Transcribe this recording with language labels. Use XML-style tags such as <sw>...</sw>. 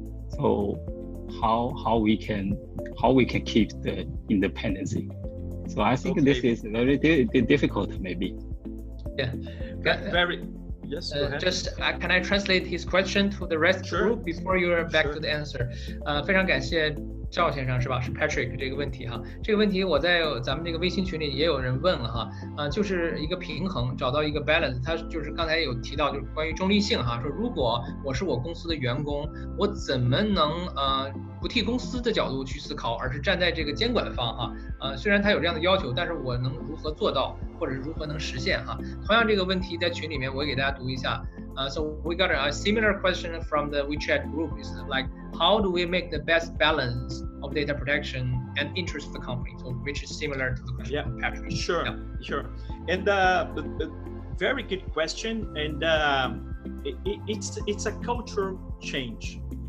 <en>So how we can keep the independency? So I think this is very difficult, maybe. Yeah. Very. Yes, go ahead. Just can I translate his question to the rest of the group before you are back to the answer?</en> <zh>非常感谢赵先生是吧？是 Patrick 这个问题哈。这个问题我在咱们这个微信群里也有人问了哈。就是一个平衡，找到一个 balance。他就是刚才有提到，就是关于中立性哈。说如果我是我公司的员工，我怎么能不替公司的角度去思考，而是站在这个监管方哈。虽然他有这样的要求，但是我能如何做到，或者是如何能实现哈？同样这个问题在群里面我也给大家读一下。</zh> <en>So we got a similar question from the WeChat group. Is like, how do we make the best balance of data protection and interest of the company? So which is similar to the question of Patrick. Sure. And very good question. And it's a cultural change.</en>